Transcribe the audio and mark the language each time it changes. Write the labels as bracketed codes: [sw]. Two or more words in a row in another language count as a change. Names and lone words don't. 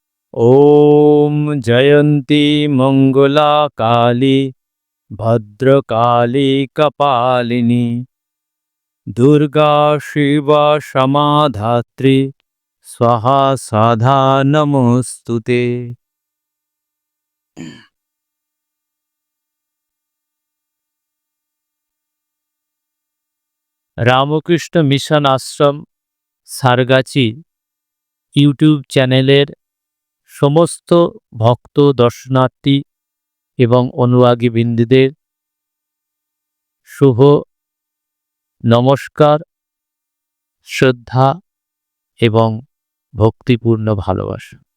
[sa] ॐ जयन्ती मङ्गला काली भद्रकाली कपालिनी दुर्गा शिवा क्षमा धात्री स्वाहा साधा नमोस्तुते। [bn] রামকৃষ্ণ মিশন আশ্রম সারগাছি ইউটিউব চ্যানেলের সমস্ত ভক্ত দর্শনার্থী এবং অনুরাগীবৃন্দদের শুভ নমস্কার, শ্রদ্ধা এবং ভক্তিপূর্ণ ভালোবাসা।